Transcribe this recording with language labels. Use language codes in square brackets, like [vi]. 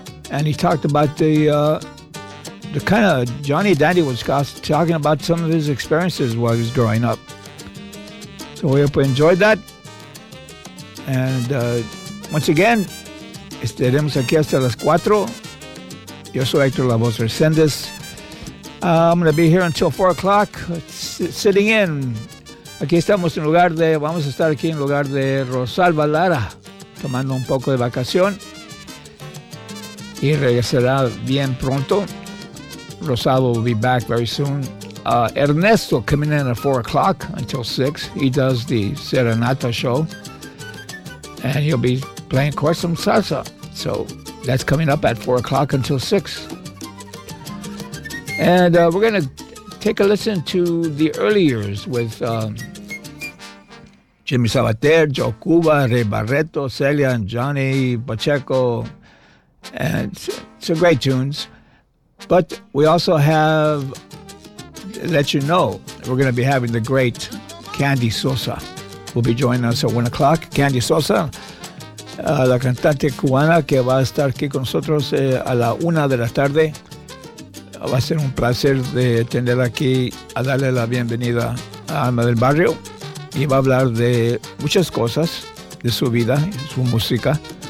[en] And he talked about the kind of Johnny Dandy was talking about some of his experiences while he was growing up. So we hope you enjoyed that. And once again, [es] estaremos aquí hasta las cuatro. Yo soy [en] Hector La Voz Resendez. I'm going to be here until 4 o'clock, sitting in. [es] Aquí estamos en lugar de, vamos a estar aquí en lugar de Rosalba Lara, tomando un poco de vacación. Y regresará bien pronto. [en] Rosalba will be back very soon. Ernesto coming in at 4 o'clock until 6. He does the Serenata show. And he'll be playing, of course, some salsa. So that's coming up at 4 o'clock until 6. And we're going to take a listen to the early years with Jimmy Sabater, Joe Cuba, Ray Barreto, Celia, and Johnny Pacheco. And some great tunes. But we also have, let you know, we're going to be having the great Candy Sosa. Will be joining us at 1 o'clock. [es] Candy Sosa, la cantante cubana que va a estar aquí con nosotros a la una de la tarde. Va a ser un placer de tenerla aquí, a darle la bienvenida a Alma del Barrio. Y va a hablar de muchas cosas, de su vida, su música.